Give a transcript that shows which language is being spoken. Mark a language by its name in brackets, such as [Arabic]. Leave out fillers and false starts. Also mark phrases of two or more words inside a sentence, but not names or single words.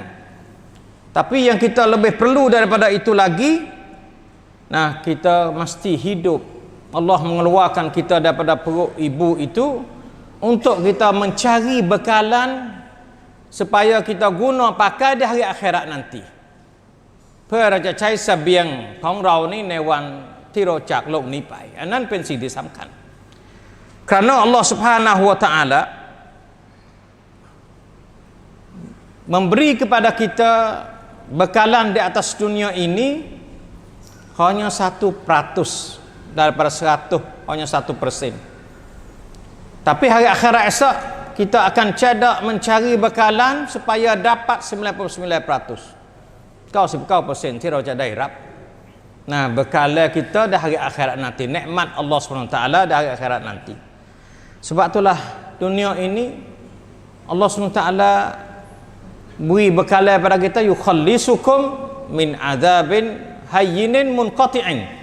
[Malay] Tapi yang kita lebih perlu daripada itu lagi, kita mesti hidup. Allah mengeluarkan kita daripada perut ibu itu untuk kita mencari bekalan supaya kita guna pakai di hari akhirat nanti. [Thai] เพื่อเราจะใช้เสบียงของเรานี่ในวันที่เราจากโลกนี้ไปอันนั้นเป็นสิ่งที่สำคัญ [Malay] karena Allah Subhanahu wa taala memberi kepada kita bekalan di atas dunia ini hanya 1% daripada 100, hanya 1%. Tapi hari akhirat esok kita akan cedak mencari bekalan supaya dapat 99%. 99% [Thai] ที่เราจะได้รับ [Malay] bekalan kita di hari akhirat nanti, nikmat Allah SWT di hari akhirat nanti. Sebab itulah dunia ini Allah SWT beri bekalan pada kita, [Arabic] يخلصكم من عذاب هين منقطع.